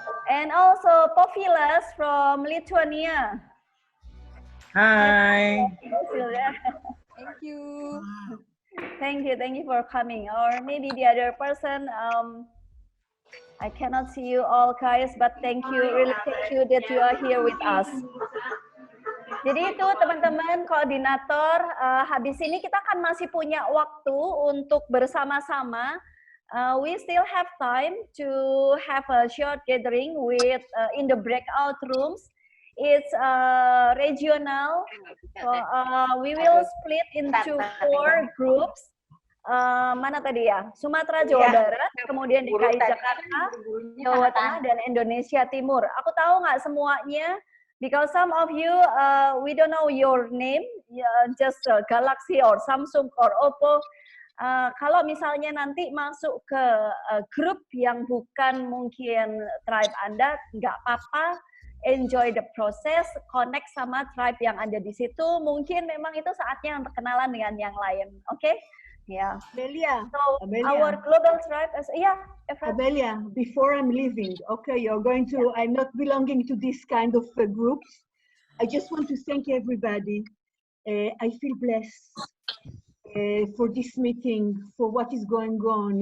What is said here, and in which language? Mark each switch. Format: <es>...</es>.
<en>And also Fullest from Lithuania. Hi. Thank you. Thank you for coming. Or maybe the other person, I cannot see you all guys, but thank you, really thank you that you are here with us.</en> <id>Jadi itu teman-teman koordinator, habis ini kita kan masih punya waktu untuk bersama-sama.</id> <en>We still have time to have a short gathering with in the breakout rooms. It's regional. So, we will split into 4 groups.</en> <id>Mana tadi ya? Sumatera, Jawa Barat, kemudian DKI Jakarta, Jawa Tengah, dan Indonesia Timur. Aku tahu nggak semuanya,</id> <en>because some of you, we don't know your name, just Galaxy or Samsung or Oppo.</en> <id>Kalau misalnya nanti masuk ke grup yang bukan mungkin tribe Anda, nggak apa-apa.</id> <en>Enjoy the process,</en> <id>connect sama tribe yang ada di situ. Mungkin memang itu saatnya untuk kenalan dengan yang lain, oke?</id> <en>Yeah. Amelia. So Amelia. our global tribe is Efrat. Amelia, before I'm leaving, okay, you're going to. I'm not belonging to this kind of groups. I just want to thank everybody. I feel blessed for this meeting, for what is going on.</en>